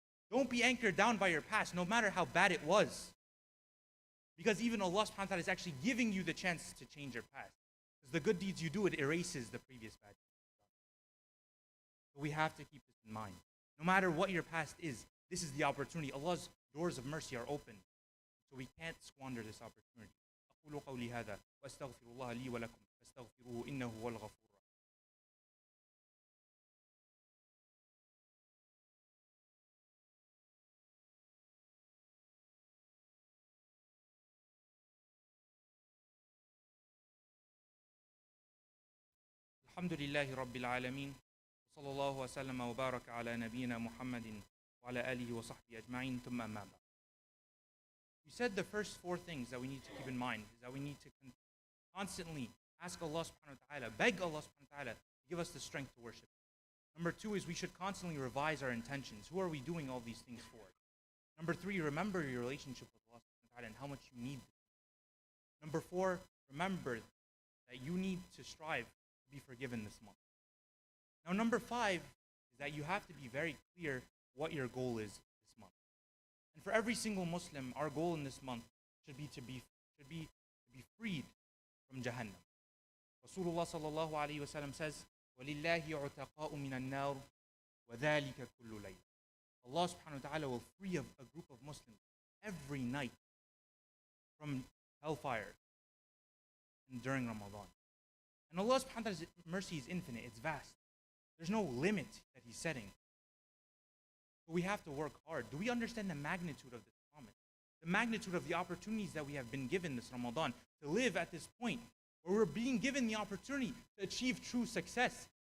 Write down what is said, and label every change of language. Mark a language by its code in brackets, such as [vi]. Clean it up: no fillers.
[en] Don't be anchored down by your past, no matter how bad it was. Because even Allah subhanahu wa ta'ala is actually giving you the chance to change your past. Because the good deeds you do, it erases the previous bad deeds. So we have to keep this in mind. No matter what your past is, this is the opportunity. Allah's doors of mercy are open. So we can't squander this opportunity. [ar] أقول قولي هذا وأستغفر الله لي ولكم فاستغفروه إنه هو الغفور الرحيم. الحمد لله رب العالمين وصلى الله وسلم وبارك على نبينا محمد وعلى آله وصحبه أجمعين ثم أما بعد. [en] We said the first 4 things that we need to keep in mind is that we need to constantly ask Allah subhanahu wa ta'ala, beg Allah subhanahu wa ta'ala to give us the strength to worship. Number 2 is we should constantly revise our intentions. Who are we doing all these things for? Number 3, remember your relationship with Allah subhanahu wa ta'ala and how much you need this. Number 4, remember that you need to strive to be forgiven this month. Now number 5 is that you have to be very clear what your goal is this month. And for every single Muslim, our goal in this month should be to be freed from Jahannam. Rasulullah sallallahu alayhi wa sallam says, [ar] وَلِلَّهِ عُتَقَاءُ مِنَ النَّارِ وَذَلِكَ كُلُّ لَيْلٍ. [en] Allah subhanahu wa ta'ala will free a group of Muslims every night from hellfire and during Ramadan. And Allah subhanahu wa ta'ala's mercy is infinite, it's vast. There's no limit that He's setting. So we have to work hard. Do we understand the magnitude of this promise? The magnitude of the opportunities that we have been given this Ramadan to live at this point where we're being given the opportunity to achieve true success.